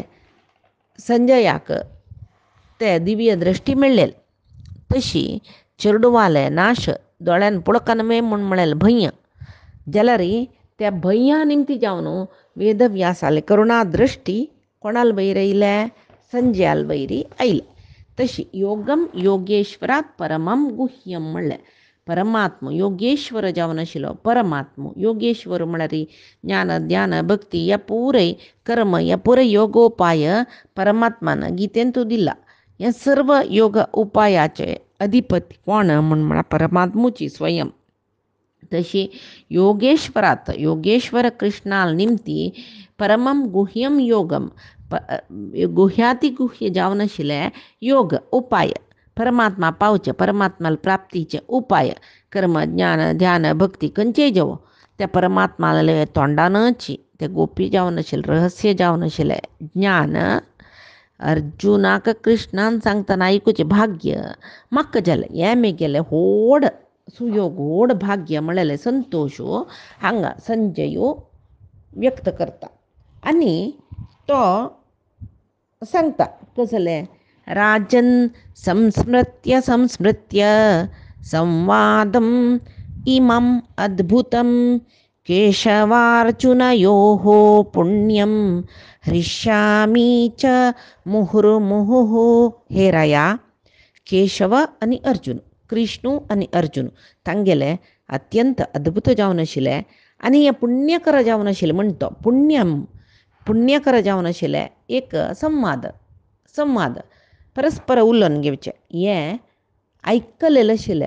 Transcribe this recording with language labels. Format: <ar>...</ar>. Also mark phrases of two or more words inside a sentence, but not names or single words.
<kok>संजयाक ते दिव्य दृश्टी मेळ्ळेली तशी चेडुवाले नाश दोळ्यान पळोवंक नवे म्हूण म्हळेलें भय्य जाल्यार त्या भय्या निमती जावन वेदव्यासाले करुणा दृश्टी कोणाल वयर आयले संजयाल वयरी आयले तशी</kok> <sa>योगम योगेश्वरात परमम गुह्यम</sa> <kok>म्हणलें परमात्म योगेश्वर जावन आशिल्लो परमात्म योगेश्वर म्हळ्यार ज्ञान ध्यान भक्ती ह्या पुरय कर्म ह्या पुरय योगोपाय परमात्मान गीतेंतू दिला हे सर्व योग उपायाचे अधिपती कोण म्हळ्यार परमात्मुची स्वयं तशी योगेश्वरात योगेश्वर कृष्णाल निमती</kok> <sa>परमम गुह्यम योगम</sa> <kok>गुह्याती गुह्य जावन आशिल्लें योग उपाय परमात्मा पावचे परमात्माल प्राप्तीचे उपाय कर्म ज्ञान ध्यान भक्ती खंयचेय जेवो त्या परमात्माले तोंडानच ते गोपी जावन आशिल्लें रहस्य जावन आशिल्लें ज्ञान अर्जुनाक कृष्णान सांगतना आयकुचें भाग्य म्हाका जालें हें म्हगेलें व्हड सुयोग व्हड भाग्य म्हळेलें संतोश हांगा संजयो व्यक्त करता आनी तो सांगता कसलें</kok> <sa>राजन् संस्मृत्य संस्मृत्य संवादम् इमम् अद्भुतं केशवार्जुनयोः पुण्यं हृष्यामि च मुहुर्मुहुः.</sa> <kok>हे राया, केशव आणि अर्जुन, कृष्णू आणि अर्जुन तांगेले अत्यंत अद्भुत जावन आशिल्ले आनी हें पुण्यकर जावन आशिल्लें म्हणटा पुण्यकर जावन आशिल्लें एक संवाद परस्पर उलोवन घेवचें हें आयकलेलें आशिल्लें.</kok>